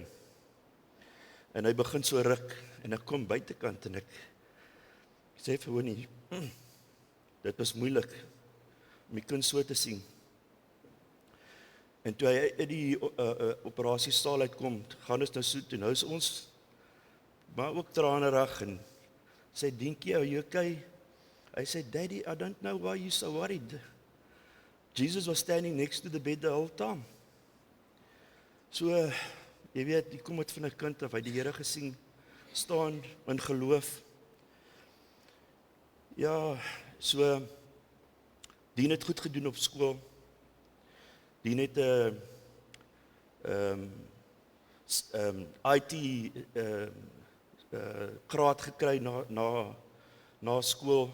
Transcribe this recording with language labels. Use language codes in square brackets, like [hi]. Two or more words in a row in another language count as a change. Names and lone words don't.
[af] En hy begin so ruk, en ek kom buitekant, en ek sê vir Winnie, dit was moeilik, om die kind so te sien. En toe hy uit die operasiesaal uitkom, gaan ons nou so toe, nou is ons, maar ook tranerig, en sê, Dinkie, [en] are you okay? [af] Hy sê, [en] Daddy, I don't know why you're so worried. Jesus was standing next to the bed the whole time. [af] So, jy weet, die kom uit van 'n kind af, hy die Here gesien, staan in geloof. Ja, so, Dien het goed gedoen op skool. Dien het IT graad gekry na skool.